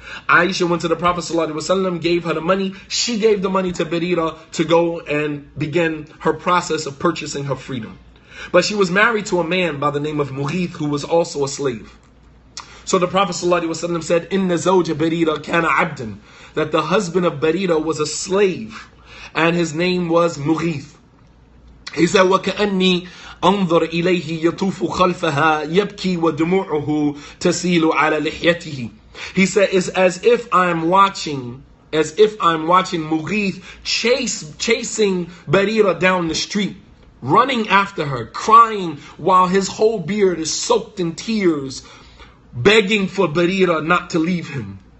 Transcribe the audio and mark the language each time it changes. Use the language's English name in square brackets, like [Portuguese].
[English] Aisha went to the Prophet ﷺ, gave her the money. She gave the money to Barira to go and begin her process of purchasing her freedom. But she was married to a man by the name of Mughith, who was also a slave. So the Prophet ﷺ said, [Arabic] "Inna zawja Barira kana abdan," [English] that the husband of Barira was a slave, and his name was Mughith. He said, [Arabic] وَكَأَنِّي أَنظُرْ إِلَيْهِ يَطُوفُ خَلْفَهَا يَبْكِي وَدُمُوعُهُ تَسِيلُ عَلَى لِحْيَتِهِ. [English] He said, it's as if I'm watching Mughith chasing Barira down the street, running after her, crying while his whole beard is soaked in tears, begging for Barira not to leave him.